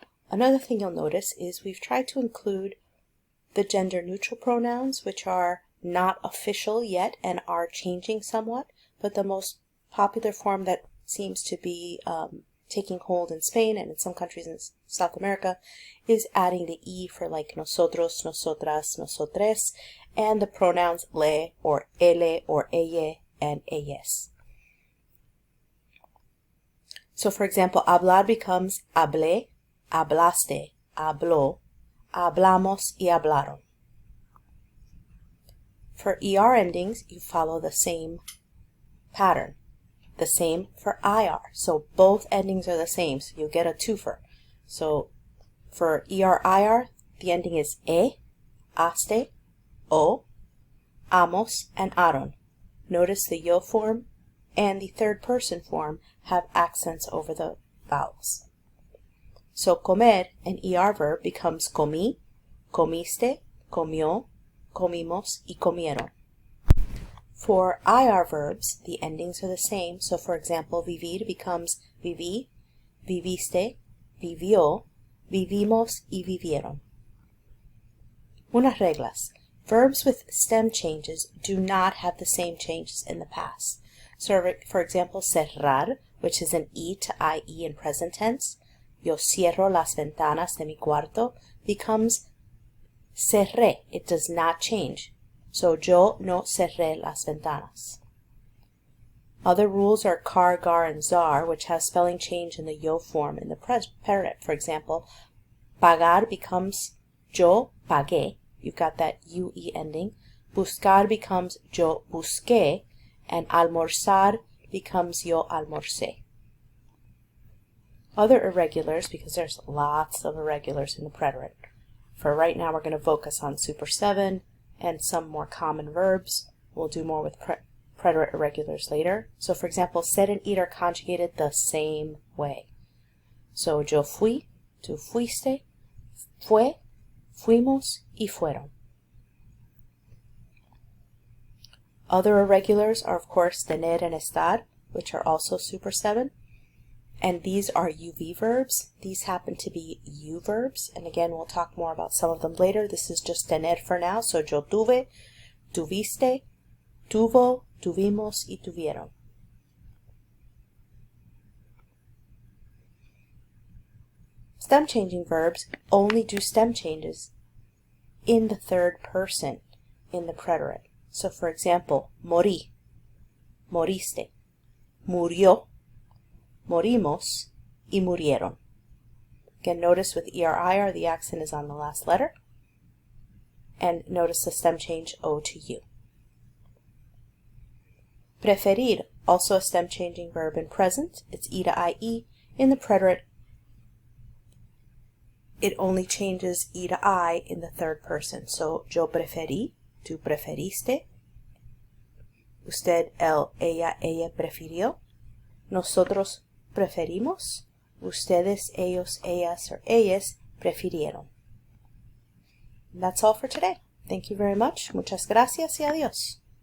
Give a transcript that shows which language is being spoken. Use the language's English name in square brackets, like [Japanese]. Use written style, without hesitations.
[English] Another thing you'll notice is we've tried to include the gender-neutral pronouns, which are not official yet and are changing somewhat, but the most popular form that seems to be taking hold in Spain and in some countries in South America is adding the E for like nosotros, nosotras, nosotres, and the pronouns le or ele or ella and ellas. So for example, hablar becomes hablé, hablaste, habló, hablamos, y hablaron. For ER endings, you follow the same pattern. The same for IR. So both endings are the same, so you'll get a twofer. So for ER, IR, the ending is haste, o, amos, and aron. Notice the yo form and the third person form have accents over the vowels. So comer, an ER verb, becomes comí, comiste, comió, comimos, y comieron. For IR verbs, the endings are the same. So for example, vivir becomes viví, viviste, vivió, vivimos, y vivieron. [Spanish] Unas reglas. [English] Verbs with stem changes do not have the same changes in the past. So for example, cerrar, which is an E to IE in present tense, [Spanish] yo cierro las ventanas de mi cuarto, [English] becomes cerré. It does not change. [Spanish] So yo no cerré las ventanas. [English] Other rules are car, gar, and zar, which have spelling change in the yo form in the preterite. For example, pagar becomes yo pagué. You got that UE ending. Buscar becomes yo busqué. And almorzar becomes yo almorcé. Other irregulars, because there's lots of irregulars in the preterite. For right now, we're going to focus on Super 7 and some more common verbs. We'll do more with preterite irregulars later. So for example, ser and eat are conjugated the same way. [Spanish] So yo fui, tú fuiste, fue, fuimos, y fueron. [English] Other irregulars are of course tener and estar, which are also Super 7. And these are UV verbs. These happen to be U verbs. And again, we'll talk more about some of them later. This is just tener for now. [Spanish] So yo tuve, tuviste, tuvo, tuvimos, y tuvieron. [English] Stem changing verbs only do stem changes in the third person in the preterite. [Spanish] So for example, morí, moriste, murió, morimos, y murieron. [English] Again, notice with ER-IR, the accent is on the last letter. And notice the stem change O to U. Preferir, also a stem changing verb in present. It's E to IE. In the preterite, it only changes E to I in the third person. [Spanish] So, yo preferí, tú preferiste, usted, él, ella prefirió, nosotros preferimos, ustedes, ellos, ellas, or ellas prefirieron. [English] And that's all for today. Thank you very much. [Spanish] Muchas gracias y adiós.